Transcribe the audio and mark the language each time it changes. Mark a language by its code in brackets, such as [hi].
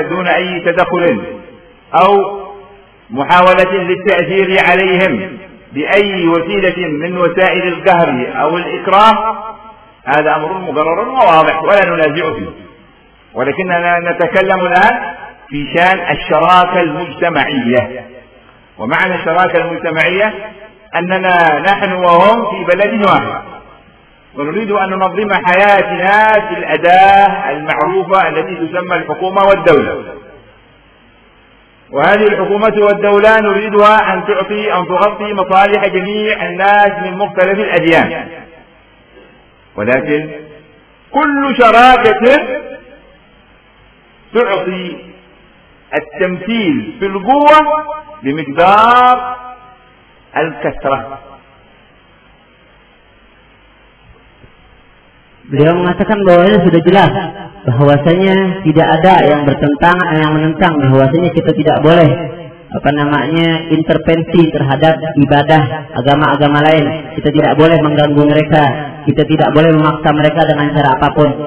[ar] أي تدخل أو محاولة للتأثير عليهم بأي وسيلة من وسائل القهر أو الإكراه، هذا أمر مقرر وواضح ولا ننازع فيه. ولكننا نتكلم الآن في شان الشراكة المجتمعية. ومعنى الشراكة المجتمعية أننا نحن وهم في بلد واحد ونريد أن ننظم حياتنا في الأداة المعروفة التي تسمى الحكومة والدولة. وهذه الحكومة والدولة نريدها أن تعطي أن تغطي مصالح جميع الناس من مختلف الأديان. ولكن كل شراكة تعطي التمثيل في القوة بمقدار الكثرة. [id] Beliau mengatakan bahwa ini sudah jelas bahwasanya tidak ada yang bertentangan yang menentang bahwasanya kita tidak boleh apa namanya intervensi terhadap ibadah agama-agama lain. Kita tidak boleh mengganggu mereka, kita tidak boleh memaksa mereka dengan cara apapun.